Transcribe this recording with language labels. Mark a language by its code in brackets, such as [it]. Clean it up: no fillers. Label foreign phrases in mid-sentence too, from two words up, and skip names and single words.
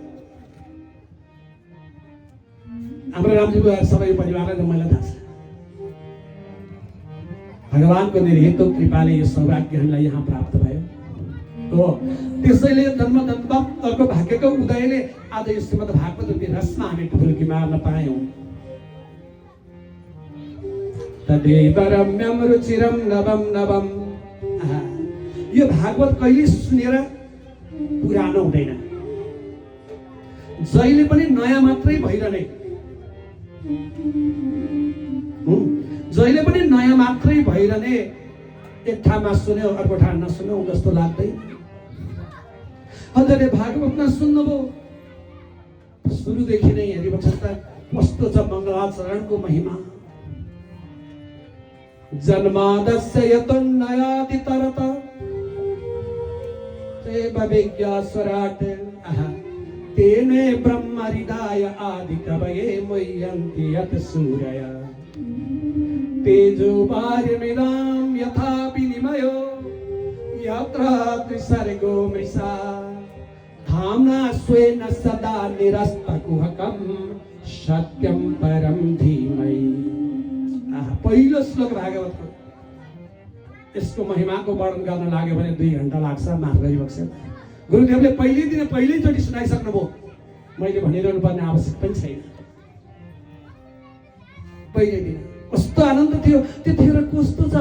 [ne] हाम्रो रामजीको सबै परिवारलाई त मलाई थाहा छ। भगवानको निर्हेतु कृपाले यो सौभाग्य हामीलाई यहाँ प्राप्त भयो हो। त्यसैले जन्म जन्मान्तरको भाग्यको उदयले आज यो श्रीमद् भागवत रसमा हामी डुबुल्की मार्न पायौँ। [sa] तदेव रम्यं रुचिरं नवं नवं। [ne] यो भागवत कहिले सुनेर पुरानो हुँदैन, जहिले पनि नयाँ मात्रै भइरहने। जहिले पनि नयाँ मात्रै भइरहने। एक ठाउँमा सुन्यो अर्को ठाउँ नसुन्यो जस्तो लाग्दैन। हजुरले भागवतमा सुन्नुभयो, सुरुदेखि नै हेरिबक्स त कस्तो छ मङ्गलाचरणको महिमा। [sa] जन्मादस्य यतोन्नयाति तरत विज्ञास्वराट् तेने ब्रह्म हृदय आदि कवये मुह्यन्ति यत् सूरय तेजो वार्यमिदां यथा विनिमयो यत्र त्रिसर्गो मृषा धाम्ना स्वेन सदा निरस्तकुहकं सत्यं परं धीमहि। [ne] पहिलो श्लोक भागवतको यसको महिमाको वर्णन गर्न लाग्यो भने 2 घण्टा लाग्छ। माफ गरिबक्छ, गुरुदेवले पहिल्यैचोटि सुनाइसक्नुभयो, मैले भनिरहनु पर्ने आवश्यक पनि छैन। पहिलो दिन कस्तो आनन्द थियो, त्यतिखेर कस्तो छ।